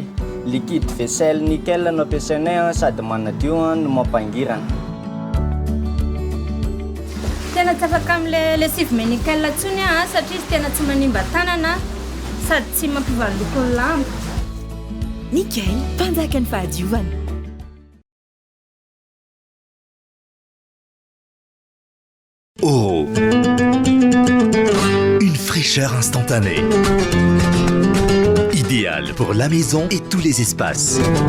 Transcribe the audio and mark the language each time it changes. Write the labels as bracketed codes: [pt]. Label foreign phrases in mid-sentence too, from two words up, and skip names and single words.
[fr] Liquide vaisselle [mg] nickel no ampiasainay sady manadio no mampangirana. Tena tsy afaka amin'ilay lessive nickel ntsony satria izy tena tsy manimba tanana sady tsy mampivaloko ny lamba. Nickel, mpanjaka ny fahadiovana. Oro. [fr] Une fraîcheur instantanée. Idéal pour la maison et tous les espaces.